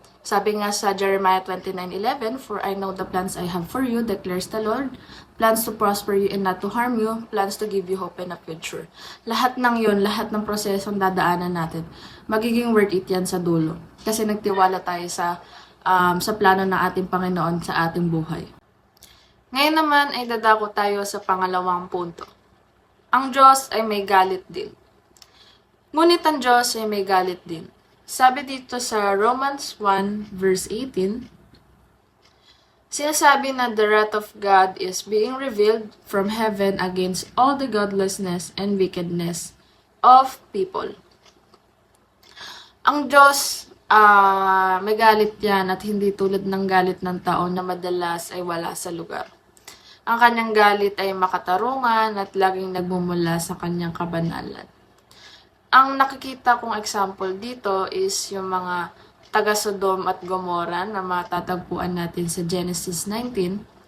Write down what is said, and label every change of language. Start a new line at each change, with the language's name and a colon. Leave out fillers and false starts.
Filipino: Sabi nga sa
English: Jeremiah 29:11, "For I know the plans I have for you, declares the Lord, plans to prosper you and not to harm you, plans to give you hope and a future."
Filipino: Lahat ng yun, lahat ng prosesong dadaanan natin, magiging worth it yan sa dulo. Kasi nagtiwala tayo sa plano ng ating Panginoon sa ating buhay. Ngayon naman ay dadako tayo sa pangalawang punto. Ang Diyos ay may galit din. Ngunit ang Diyos ay may galit din. Sabi dito sa Romans 1 verse 18, sinasabi na
English: the wrath of God is being revealed from heaven against all the godlessness and wickedness of people.
Filipino: Ang Diyos, may galit yan at hindi tulad ng galit ng tao na madalas ay wala sa lugar. Ang kanyang galit ay makatarungan at laging nagmumula sa kanyang kabanalan. Ang nakikita kong example dito is yung mga taga Sodom at Gomorrah na matatagpuan natin sa Genesis 19.